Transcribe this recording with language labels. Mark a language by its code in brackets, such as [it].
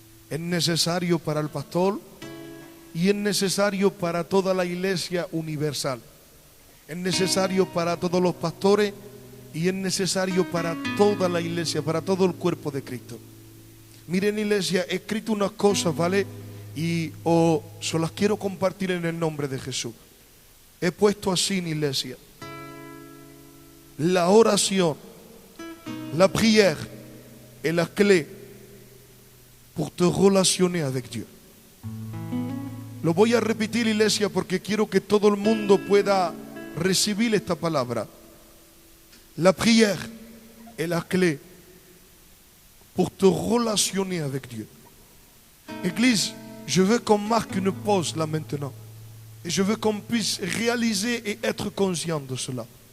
[es] Es necesario para el pastor y es necesario para toda la iglesia universal. Es necesario para todos los pastores y es necesario para toda la iglesia, para todo el cuerpo de Cristo. Miren, iglesia, he escrito unas cosas, ¿vale? Y se las quiero compartir en el nombre de Jesús. He puesto así, iglesia: la oración, [fr] la prière est la clé pour te relationner avec Dieu. [es] Lo voy a repetir, iglesia, porque quiero que todo el mundo pueda recibir esta palabra. [fr] La prière est la clé pour te relationner avec Dieu. Église, je veux qu'on marque une pause là maintenant. Et je veux qu'on puisse réaliser et être conscient de cela.